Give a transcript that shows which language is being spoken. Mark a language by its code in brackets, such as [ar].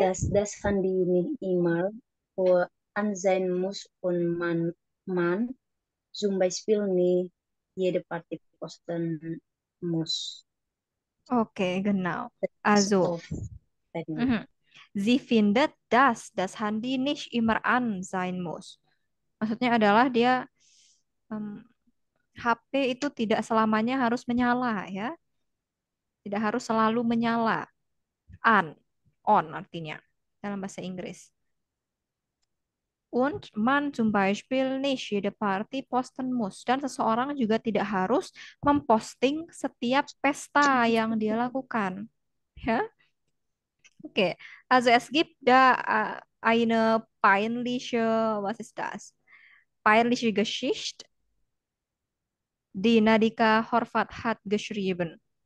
[de] dass das Handy nicht immer an sein muss und man zum Beispiel nicht jede Party posten muss. Okay, genau. Das ist Also, aufregend. sie findet, dass das Handy nicht immer an sein muss. [id] Maksudnya adalah dia HP itu tidak selamanya harus menyala ya. Tidak harus selalu menyala. On artinya dalam bahasa Inggris. [de] Und man zum Beispiel nicht jede Party posten muss. [id] Dan seseorang juga tidak harus memposting setiap pesta yang dia lakukan. Ya, okay. [de] Also es gibt da eine peinliche, was ist das? Peinliche Geschichte, die Nadika Horvat hat geschrieben.